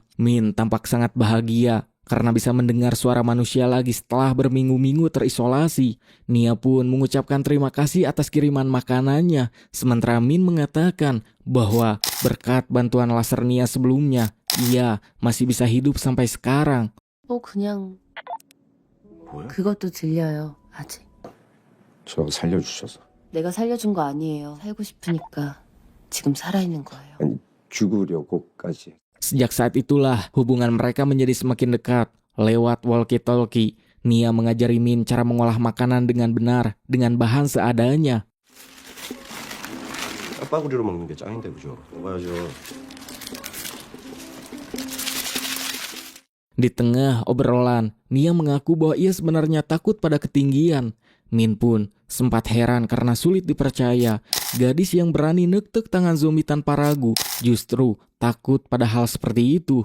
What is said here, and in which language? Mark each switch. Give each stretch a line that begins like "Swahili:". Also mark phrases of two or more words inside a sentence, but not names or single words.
Indonesian: Min tampak sangat bahagia karena bisa mendengar suara manusia lagi setelah berminggu-minggu terisolasi. Nia pun mengucapkan terima kasih atas kiriman makanannya, sementara Min mengatakan bahwa berkat bantuan laser Nia sebelumnya, ia masih bisa hidup sampai sekarang.
Korean: 그냥 뭐야? 그것도 들려요. 아직. 저 살려주셔서. 내가 살려준 거 아니에요. 살고 싶으니까 지금 살아있는 거예요. 아니 죽으려고까지.
Indonesian: Sejak saat itulah hubungan mereka menjadi semakin dekat. Lewat walkie-talkie, Nia mengajari Min cara mengolah makanan dengan benar, dengan bahan seadanya.
Korean: 빠구리로 먹는 게 짱인데 그죠? 먹어야죠.
Indonesian: Di tengah obrolan, Nia mengaku bahwa ia sebenarnya takut pada ketinggian. Min pun sempat heran karena sulit dipercaya. Gadis yang berani nektek tangan zombie tanpa ragu justru takut pada hal seperti itu.